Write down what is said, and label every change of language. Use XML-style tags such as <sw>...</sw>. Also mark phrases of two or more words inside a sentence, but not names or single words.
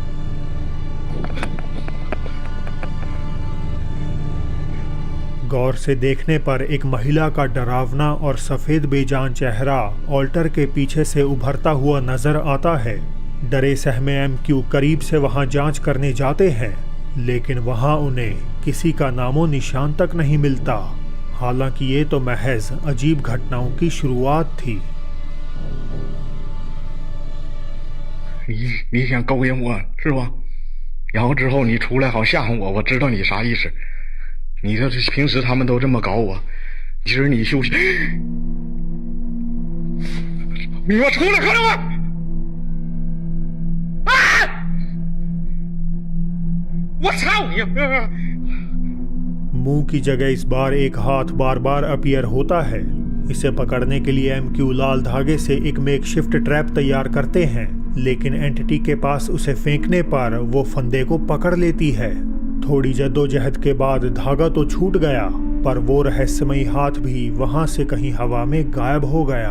<hi>गौर से देखने पर एक महिला का डरावना और सफेद बेजान चेहरा ऑल्टर के पीछे से उभरता हुआ नजर आता है। डरे सहमे MQ करीब से वहां जांच करने जाते हैं, लेकिन वहां उन्हें किसी का नामो निशान तक नहीं मिलता। हालांकि ये तो महज अजीब घटनाओं की शुरुआत थी।</hi> <zh>你想勾引我是吧？然后之后你出来好吓唬我，我知道你啥意思。你这平时他们都这么搞我，其实你休息。你给我出来，看到吗？啊！我操你！</zh> <hi>मुंह की जगह इस बार एक हाथ बार बार अपीयर होता है। इसे पकड़ने के लिए MQ लाल धागे से एक</hi> <en>makeshift trap</en> <hi>तैयार करते हैं, लेकिन एंटिटी के पास उसे फेंकने पर वो फंदे को पकड़ लेती है। थोड़ी जद्दोजहद के बाद धागा तो छूट गया, पर वो रहस्यमयी हाथ भी वहां से कहीं हवा में गायब हो गया।</hi>